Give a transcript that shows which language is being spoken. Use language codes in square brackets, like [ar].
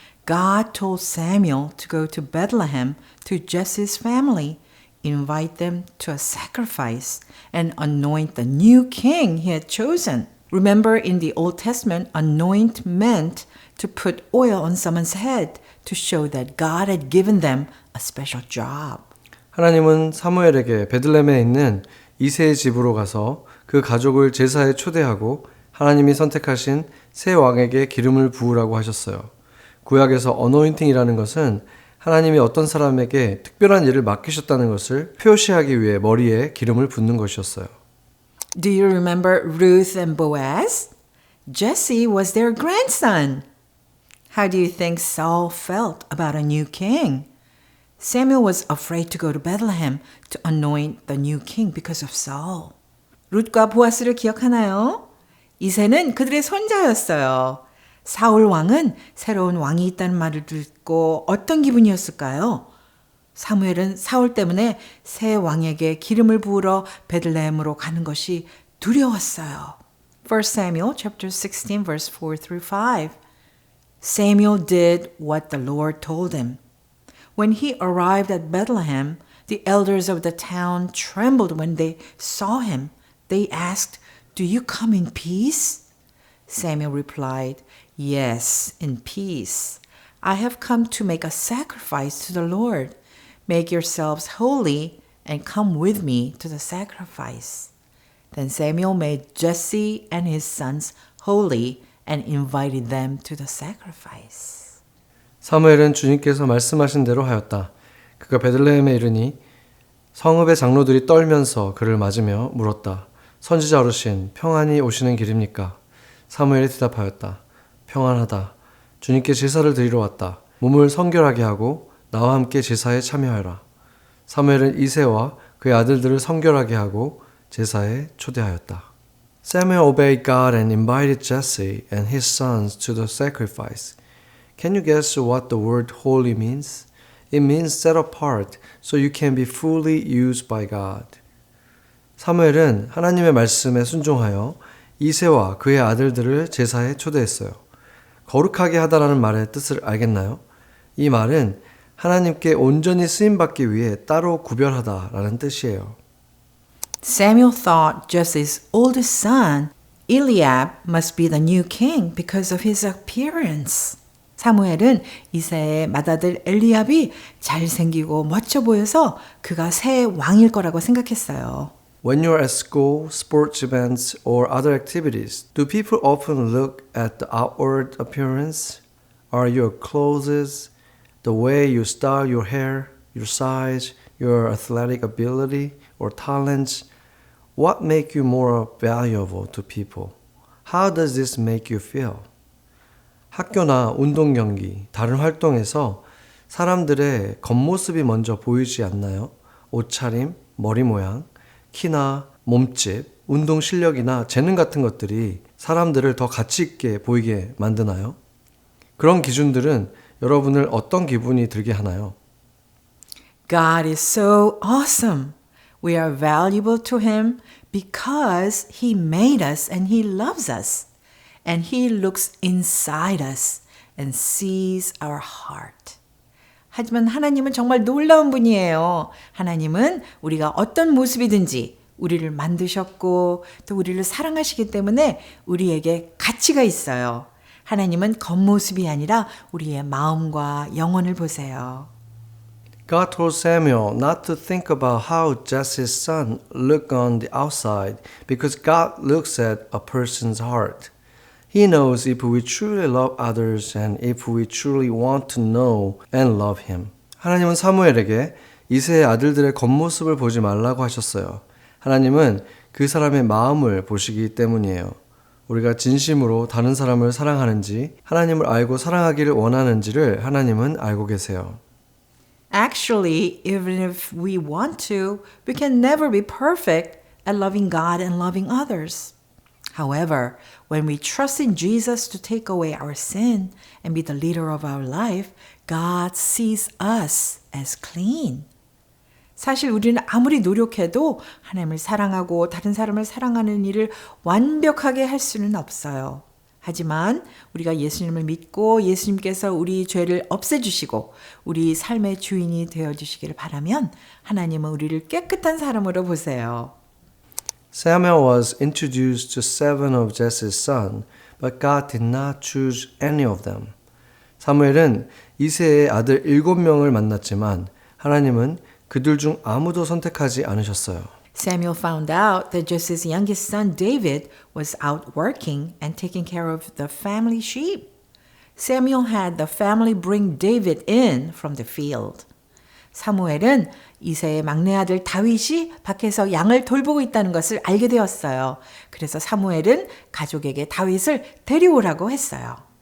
[en] God told Samuel to go to Bethlehem to Jesse's family, invite them to a sacrifice, and anoint the new king he had chosen. Remember, in the Old Testament, anoint meant to put oil on someone's head to show that God had given them a special job. [ko] 하나님은 사무엘에게 베들레헴에 있는 이새의 집으로 가서 그 가족을 제사에 초대하고 하나님이 선택하신 새 왕에게 기름을 부으라고 하셨어요. 구약에서 어노인팅이라는 것은 하나님이 어떤 사람에게 특별한 일을 맡기셨다는 것을 표시하기 위해 머리에 기름을 붓는 것이었어요. [en] Do you remember Ruth and Boaz? Jesse was their grandson. How do you think Saul felt about a new king? Samuel was afraid to go to Bethlehem to anoint the new king because of Saul. [ko] 룻과 보아스를 기억하나요? 이새는 그들의 손자였어요. 사울 왕은 새로운 왕이 있다는 말을 듣고 어떤 기분이었을까요? 사무엘은 사울 때문에 새 왕에게 기름을 부으러 베들레헴으로 가는 것이 두려웠어요. [en] 1 Samuel chapter 16 verse 4 through 5. Samuel did what the Lord told him. When he arrived at Bethlehem, the elders of the town trembled when they saw him. They asked, "Do you come in peace?" Samuel replied, "Yes, in peace. I have come to make a sacrifice to the Lord. Make yourselves holy and come with me to the sacrifice." Then Samuel made Jesse and his sons holy and invited them to the sacrifice. [ko] 사무엘은 주님께서 말씀하신 대로 하였다. 그가 베들레헴에 이르니 성읍의 장로들이 떨면서 그를 맞으며 물었다. 선지자 어르신, 평안히 오시는 길입니까? 사무엘이 대답하였다. 평안하다. 주님께 제사를 드리러 왔다. 몸을 성결하게 하고 나와 함께 제사에 참여하라. 사무엘은 이새와 그의 아들들을 성결하게 하고 제사에 초대하였다. [en] Samuel obeyed God and invited Jesse and his sons to the sacrifice. Can you guess what the word holy means? It means set apart so you can be fully used by God. [ko] 사무엘은 하나님의 말씀에 순종하여 이새와 그의 아들들을 제사에 초대했어요. 거룩하게 하다라는 말의 뜻을 알겠나요? 이 말은 하나님께 온전히 쓰임받기 위해 따로 구별하다라는 뜻이에요. [en] Samuel thought Jesse's oldest son, Eliab, must be the new king because of his appearance. [ko] 사무엘은 이새의 맏아들 엘리압이 잘생기고 멋져 보여서 그가 새 왕일 거라고 생각했어요. [en] When you're at school, sports events, or other activities, do people often look at the outward appearance? Are your clothes, the way you style your hair, your size, your athletic ability or talents, what make you more valuable to people? How does this make you feel? [ko] 학교나 운동 경기, 다른 활동에서 사람들의 겉모습이 먼저 보이지 않나요? 옷차림, 머리 모양, 키나 몸집, 운동 실력이나 재능 같은 것들이 사람들을 더 가치 있게 보이게 만드나요? 그런 기준들은 여러분을 어떤 기분이 들게 하나요? [en] God is so awesome. We are valuable to Him because He made us and He loves us. And He looks inside us and sees our heart. [ko] 하지만 하나님은 정말 놀라운 분이에요. 하나님은 우리가 어떤 모습이든지 우리를 만드셨고 또 우리를 사랑하시기 때문에 우리에게 가치가 있어요. 하나님은 겉모습이 아니라 우리의 마음과 영혼을 보세요. [en] God told Samuel not to think about how Jesse's son looked on the outside because God looks at a person's heart. He knows if we truly love others and if we truly want to know and love Him. [ko] 하나님은 사무엘에게 이새의 아들들의 겉모습을 보지 말라고 하셨어요. 하나님은 그 사람의 마음을 보시기 때문이에요. 우리가 진심으로 다른 사람을 사랑하는지, 하나님을 알고 사랑하기를 원하는지를 하나님은 알고 계세요. [en] Actually, even if we want to, we can never be perfect at loving God and loving others. However, when we trust in Jesus to take away our sin and be the leader of our life, God sees us as clean. [ko] 사실 우리는 아무리 노력해도 하나님을 사랑하고 다른 사람을 사랑하는 일을 완벽하게 할 수는 없어요. 하지만 우리가 예수님을 믿고 예수님께서 우리 죄를 없애주시고 우리 삶의 주인이 되어주시기를 바라면 하나님은 우리를 깨끗한 사람으로 보세요. [en] Samuel was introduced to 7 of Jesse's sons, but God did not choose any of them. [ko] 사무엘은 이새의 아들 7명을 만났지만 하나님은 그들 중 아무도 선택하지 않으셨어요. [en] Samuel found out that Jesse's youngest son David was out working and taking care of the family sheep. Samuel had the family bring David in from the field. [ko] 사무엘은 이새의 막내 아들 다윗이 밖에서 양을 돌보고 있다는 것을 알게 되었어요. 그래서 사무엘은 가족에게 다윗을 데려오라고 했어요.